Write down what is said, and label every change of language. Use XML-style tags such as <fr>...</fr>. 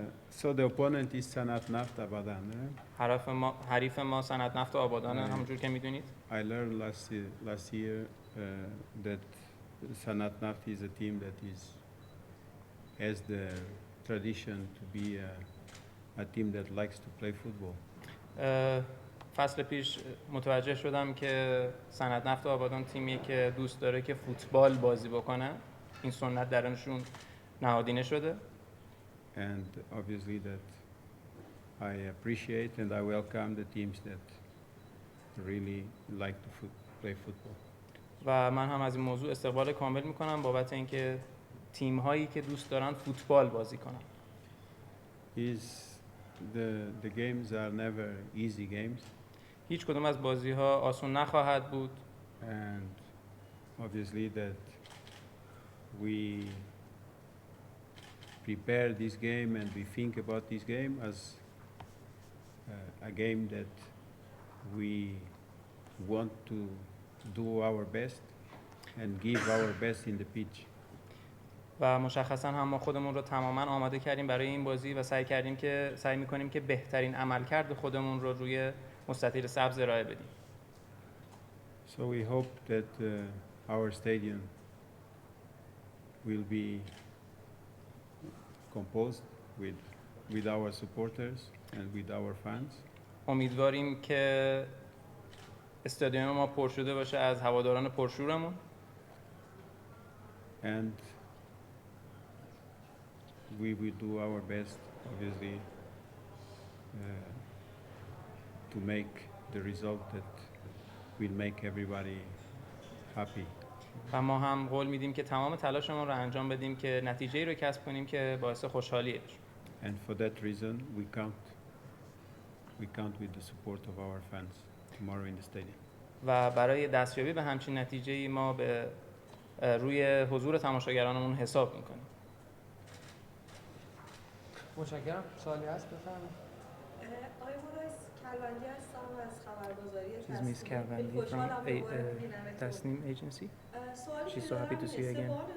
<en>So the opponent is صنعت نفت آبادان.</en> <fa>حریف ما صنعت نفت آبادان همونجور که میدونید.</fa> <en>I learned last year that صنعت نفت is a team that has the tradition to be a team that likes to play football.</en> <fa>فصل پیش متوجه شدم که صنعت نفت آبادان تیمیه که دوست داره که فوتبال بازی بکنه. این سنت درونشون نهادینه شده.</fa> <en>And obviously that I appreciate and I welcome the teams that really like to play football.</en> <fa>و من هم از این موضوع استقبال کامل میکنم بابت اینکه تیم هایی که دوست دارن فوتبال بازی کنن.</fa> <en>The games are never easy games.</en> <fa>هیچ کدوم از بازی ها آسون نخواهد بود.</fa> <en>And obviously that we prepare this game and we think about this game as a game that we want to do our best and give our best in the pitch.</en> <fa>و مشخصا هم ما خودمون رو تماما آماده کردیم برای این بازی و سعی میکنیم که بهترین عملکرد خودمون رو روی مستطیل سبز ارائه بدیم.</fa> <en>So we hope that our stadium will be composed with our supporters and with our fans.</en> <fa>امیدواریم که استادیوم ما پر شده باشه از هواداران پرشورمون.</fa> <en>And we will do our best, obviously, to make the result that will make everybody happy.</en> <fa>و ما هم قول میدیم که تمام تلاشمون رو انجام بدیم که نتیجه‌ای رو کسب کنیم که باعث خوشحالی بشه.</fa> <en>And for that reason, we count with the support of our fans tomorrow in the stadium.</en> <fa>و برای دستیابی به همچین نتیجه‌ای ما به روی حضور تماشاگرانمون حساب میکنیم. متشکرم. سوالی هست بفرمایید. آقای مورایس کلوندی هستم از خبرگزاری</fa> <en>Miss Calvandi from Tasnim agency. She's so happy to see you again.</en>